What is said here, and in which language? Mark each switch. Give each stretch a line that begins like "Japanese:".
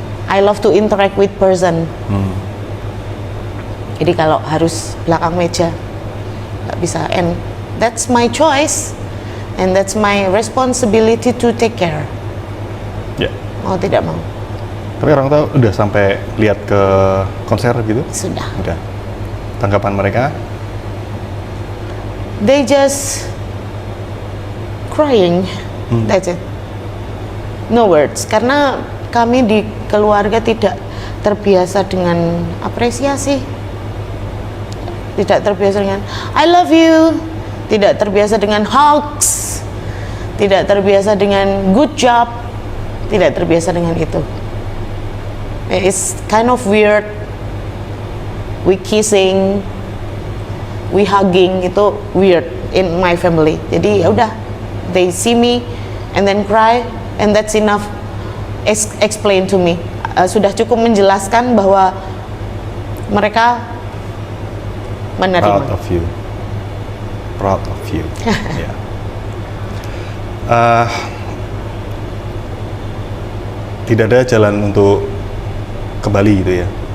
English: I love to interact with person.
Indonesian: Jadi kalau harus belakang meja nggak bisa,
English: and that's my choice. And that's my responsibility to take care.
Indonesian: Ya. Mau tidak mau. Tapi orang tahu udah sampai lihat ke konser gitu? Sudah. Udah. Tanggapan mereka?
English: they just crying. That's it. No words.
Indonesian: Karena kami di keluarga tidak terbiasa dengan apresiasi, tidak terbiasa dengan
English: I love you,
Indonesian: tidak terbiasa dengan hugs, tidak terbiasa dengan good job, tidak terbiasa dengan itu.
English: It's kind of weird. We kissing, we hugging, itu weird in my family.
Indonesian: Jadi ya udah,
English: they see me and then cry and that's enough. Explain to me.
Indonesian: Sudah cukup menjelaskan bahwa mereka menerima.
English: Proud of you. Proud of you. Yeah.
Indonesian: Tidak ada jalan untuk kembali gitu ya.